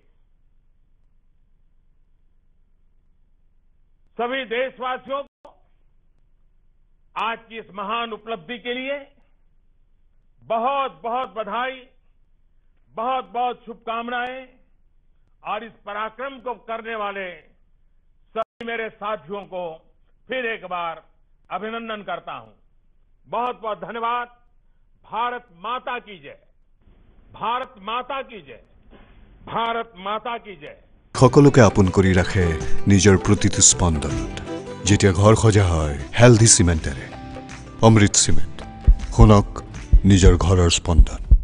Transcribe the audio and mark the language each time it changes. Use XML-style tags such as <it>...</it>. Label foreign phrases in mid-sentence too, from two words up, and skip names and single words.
<hi>सभी देशवासियों को आज की इस महान उपलब्धि के लिए बहुत बहुत बधाई, बहुत बहुत शुभकामनाएं और इस पराक्रम को करने वाले सभी मेरे साथियों को फिर एक बार अभिनंदन करता हूं। बहुत बहुत धन्यवाद। भारत माता की जय, भारत माता की जय, भारत माता की जय।</hi> <as>সকলোকে আপন কৰি ৰাখে নিজৰ প্ৰতিটো স্পন্দনত। যেতিয়া ঘৰ সজা হয় হেলথি সিমেণ্টেৰে, অমৃত সিমেণ্ট, শুনক নিজৰ ঘৰৰ স্পন্দন।</as>